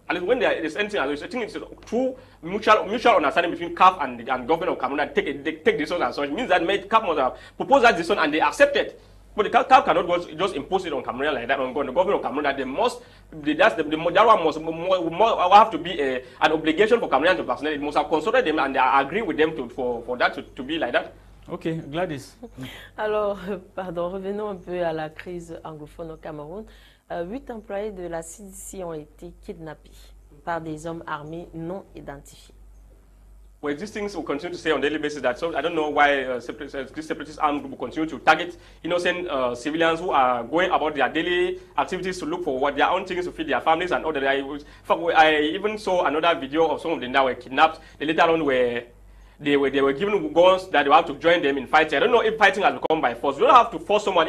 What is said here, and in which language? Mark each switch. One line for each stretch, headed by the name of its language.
English: And when there is anything, I think it's true mutual understanding between CAF and government of Cameroon that take decisions and such. It means that CAF must have proposed that decision and they accept it. But the CAF cannot just impose it on Cameroon like that, on the government of Cameroon, that they must, that one must have to be an obligation for Cameroon to vaccinate. It must have consulted them and agree with them for that to be like that. Ok, Gwaldys.
French: Alors, revenons un peu à la crise anglophone au Cameroun. 8 employés de la CDC ont été kidnappés par des hommes armés non identifiés.
English: Well, these things will continue to say on a daily basis that, so I don't know why this separatist armed group will continue to target innocent civilians who are going about their daily activities to look for their own things to feed their families and other. I even saw another video of some of them that were kidnapped. They later on they were given guns that they have to join them in fighting. I don't know if fighting has become by force. You don't have to force someone.